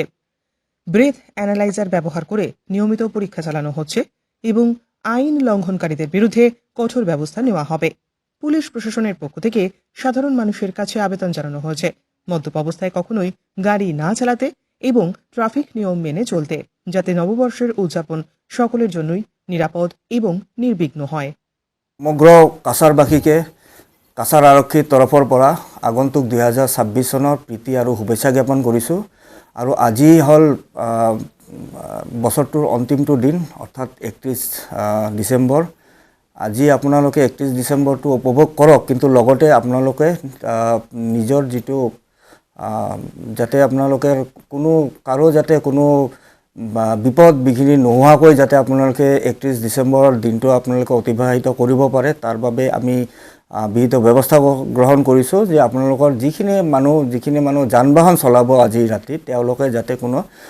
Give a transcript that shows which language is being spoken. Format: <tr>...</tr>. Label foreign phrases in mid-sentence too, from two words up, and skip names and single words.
<en>breath analyzer</en> <bn>ব্যবহার করে নিয়মিত পরীক্ষা চালানো হচ্ছে এবং আইন লঙ্ঘনকারীদের বিরুদ্ধে কঠোর ব্যবস্থা নেওয়া হবে। পুলিশ প্রশাসনের পক্ষ থেকে সাধারণ মানুষের কাছে আবেদন জানানো হয়েছে মদ্যপ অবস্থায় কখনোই গাড়ি না চালাতে এবং ট্রাফিক নিয়ম মেনে চলতে, যাতে নববর্ষের উদযাপন সকলের জন্যই নিরাপদ এবং নির্বিঘ্ন হয়।</bn> <as>সমগ্র কাছাৰবাসীকে কাছাৰ আৰক্ষীৰ তৰফৰ পৰা আগন্তুক 2026 চনৰ প্ৰীতি আৰু শুভেচ্ছা জ্ঞাপন কৰিছোঁ। আৰু আজি হ'ল বছৰটোৰ অন্তিমটো দিন, অৰ্থাৎ 31 ডিচেম্বৰ। আজি আপোনালোকে 31 ডিচেম্বৰটো উপভোগ কৰক, কিন্তু লগতে আপোনালোকে নিজৰ যিটো যাতে আপোনালোকে কাৰো যাতে কোনো বিপদ বিঘিনি নোহোৱাকৈ যাতে আপোনালোকে 31 ডিচেম্বৰৰ দিনটো আপোনালোকে অতিবাহিত কৰিব পাৰে, তাৰ বাবে আমি বিহিত ব্যৱস্থা গ্ৰহণ কৰিছোঁ যে আপোনালোকৰ যিখিনি মানুহ যান বাহন চলাব আজি ৰাতি, তেওঁলোকে যাতে কোনো</as>